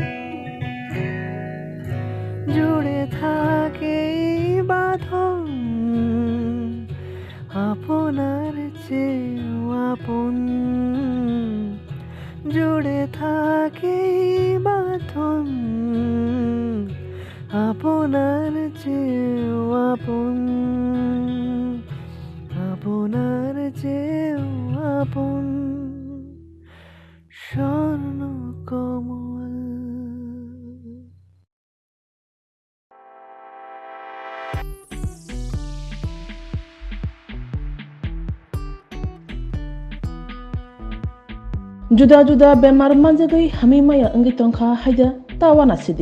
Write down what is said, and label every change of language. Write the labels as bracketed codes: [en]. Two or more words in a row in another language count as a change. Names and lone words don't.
[bn] জুড়ে থাকে বাঁধন আপনার চেয়েও আপন, জুড়ে থাকে বাঁধন আপনার চেয়েও আপন, আপনার চেয়েও আপন স্বর্ণ কমল। [trp] Juda-juda bemar manjagai hami maya anggi tongkha haida tawana sidi.